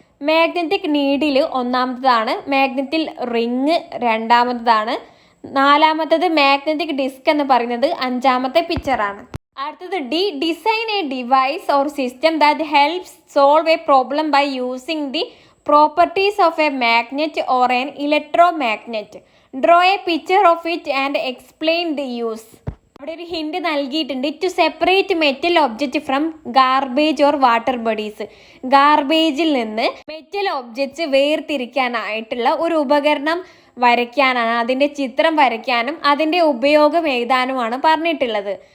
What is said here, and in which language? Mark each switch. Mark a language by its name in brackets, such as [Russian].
[Malayalam] Magnetic needle 1ാമത്തതാണ്. മാഗ്നറ്റിൽ ring 2ാമത്തതാണ്. 4ാമത്തത് magnetic disk എന്ന് പറയുന്നത് 5ാമത്തെ പിക്ചറാണ്. അടുത്തത് D. [English] Design a device or system that helps solve a problem by using the properties of a magnet or an electromagnet. Draw a picture of it and explain the use. [Malayalam] അവിടെ ഒരു hint നൽകിയിട്ടുണ്ട്. [English] To separate metal object from garbage or water bodies. [Malayalam] ഗാർബേജിൽ നിന്ന് metal objects വേർതിരിക്കാനായിട്ടുള്ള ഒരു ഉപകരണം വരയ്ക്കാനാണ്, അതിൻ്റെ ചിത്രം വരയ്ക്കാനും അതിൻ്റെ ഉപയോഗം എഴുതാനുമാണ് പറഞ്ഞിട്ടുള്ളത്.